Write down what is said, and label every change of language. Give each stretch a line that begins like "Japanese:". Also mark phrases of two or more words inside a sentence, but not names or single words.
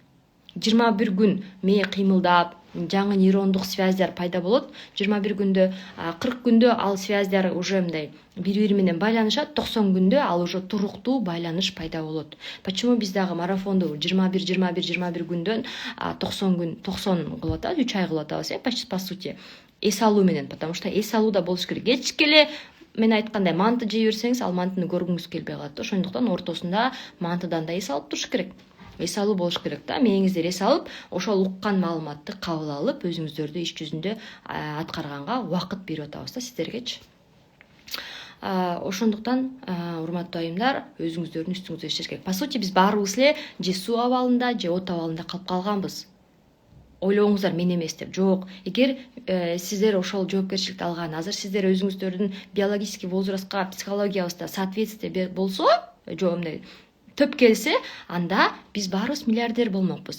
Kyrgyz: 21 күн мээ кыймылдап, жаңы нейрондук связьдар пайда болот. 21 күндө, 40 күндө ал связьдар уже мындай бири менен байланышат. 90 күндө ал уже туруктуу байланыш пайда болот. Почему биз дагы марафонду 21 күндөн 90 кылып атабыз, 3 ай кылып атабыз,
Russian: почти по сути.
Kyrgyz: Эс алуу менен,
Russian: потому что
Kyrgyz: эс алуу да болуш керек. Кечке эле мен айткандай манты жей берсеңиз, ал мантыны көргүңүз келбей калат. Ошондуктан ортосунда мантыдан да эс алып туруш керек. Эс алуу болуш керек да. Мээңиздер эс алып, ошол уккан маалыматты кабыл алып, өзүңүздөрдү иш жүзүндө аткарганга убакыт берип атабыз да сиздергечи. Ошондуктан, урматтуу айымдар, өзүңүздөрдүн үстүңүздө иштеш керек.
Russian: По сути,
Kyrgyz: биз баарыбыз эле же суу абалында, же от абалында калып калганбыз. Ойлооңуздар мен эмес деп. Жок. Эгер сиздер ошол жоопкерчиликти алган, азыр сиздер өзүңүздөрдүн
Russian: биологический возрастка,
Kyrgyz: психологиябызда соответствие болсо, мындай төп келсе, анда биз баарыбыз миллиардер болмокпуз.